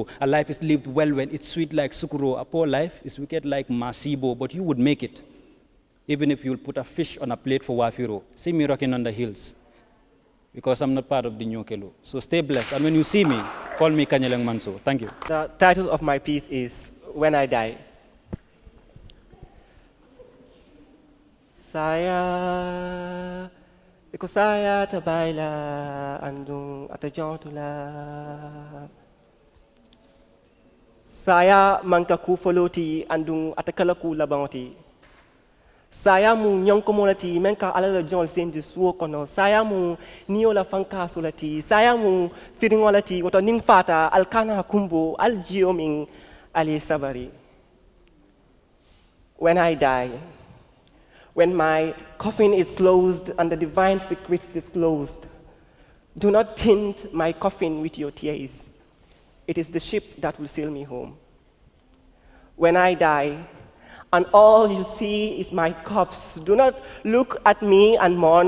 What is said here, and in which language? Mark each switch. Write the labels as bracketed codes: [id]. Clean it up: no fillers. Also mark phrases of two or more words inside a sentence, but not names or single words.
[en] A life is lived well when it's sweet like Sukuro. A poor life is wicked like Masibo, but you would make it, even if you'll put a fish on a plate for Wafiro. See me rocking on the hills, because I'm not part of the Nyokelo. So stay blessed. And when you see me, call me Kanyeleng Manso. Thank you. The title of my piece is When I Die. [man] Saya Iko saya tabayla andung atajotula. Saya mangkaku foloti andung atakalaku labangoti. Saya mu nyong community menka alala jol sendi suo kono. Saya mu niola fanka solati. Saya mu firingolati woto ning fata alkana kumbo aljioming ali sabari. [en] When I die, when my coffin is closed and the divine secret is disclosed, do not tint my coffin with your tears. It is the ship that will sail me home. When I die, and all you see is my corpse, do not look at me and mourn.